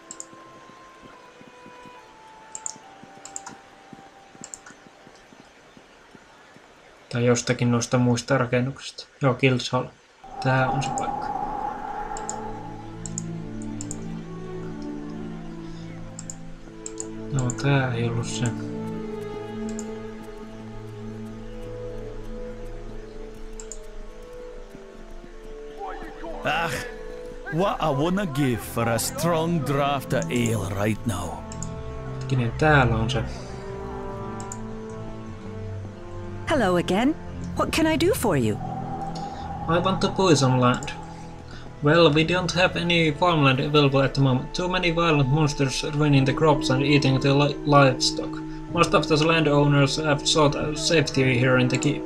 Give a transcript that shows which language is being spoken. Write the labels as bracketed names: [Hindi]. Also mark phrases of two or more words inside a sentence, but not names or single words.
[Finnish] Tai jostakin noista muista rakennuksista. Joo, Guildhall. Tää on se paikka. No, tää ei ollut se. [English] Ah, what I wanna give for a strong draft of ale right now. [Finnish] Kenen täällä on se? [English] Hello again. What can I do for you? I want to buy some land. Well, we don't have any farmland available at the moment. Too many violent monsters ruining the crops and eating the livestock. Most of the landowners have sought safety here in the keep.